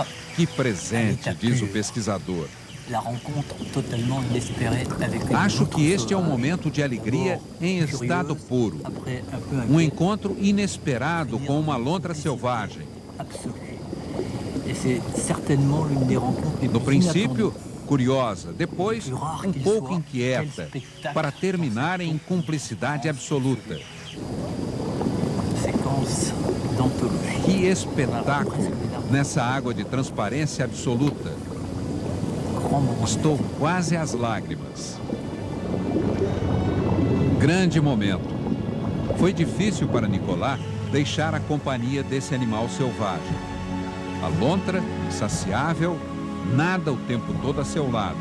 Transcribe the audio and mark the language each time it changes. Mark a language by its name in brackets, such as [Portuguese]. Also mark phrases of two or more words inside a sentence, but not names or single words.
[Portuguese] Que presente, diz o pesquisador. [French] La rencontre totalement inespérée avec [Portuguese] Acho que este é um momento de alegria em estado puro. Um encontro inesperado com uma lontra selvagem. No princípio, curiosa, depois um pouco inquieta, para terminar em cumplicidade absoluta. [French] immense d'anthologie. [Portuguese] Que espetáculo nessa água de transparência absoluta. [French] Grand moment. [Portuguese] Estou quase às lágrimas. Grande momento. Foi difícil para Nicolas deixar a companhia desse animal selvagem. A lontra, insaciável, nada o tempo todo a seu lado.